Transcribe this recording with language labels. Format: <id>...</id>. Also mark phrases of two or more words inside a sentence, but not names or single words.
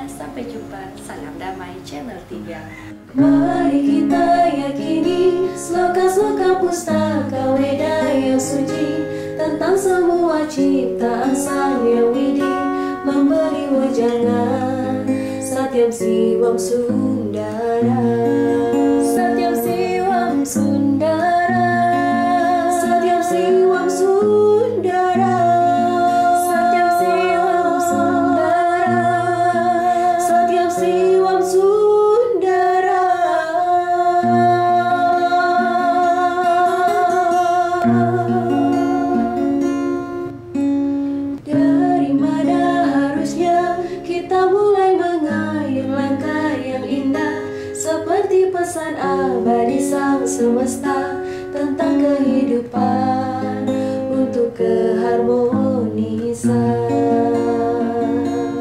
<id>Sampai jumpa. Salam damai Channel 3. Mari kita yakini sloka-sloka pustaka Weda yang suci tentang semua ciptaan Sang Yang Widi, memberi wejangan</id> <sa>Satyam Siwam Sundara, Satyam Siwam Sundara, Satyam Siwam Sundara, Satyam Siwam Sundara, Satyam Siwam Sundara.</sa> <id>Dari mana harusnya kita mulai mengayun langkah yang indah, seperti pesan abadi Sang Semesta tentang kehidupan untuk keharmonisan.</id>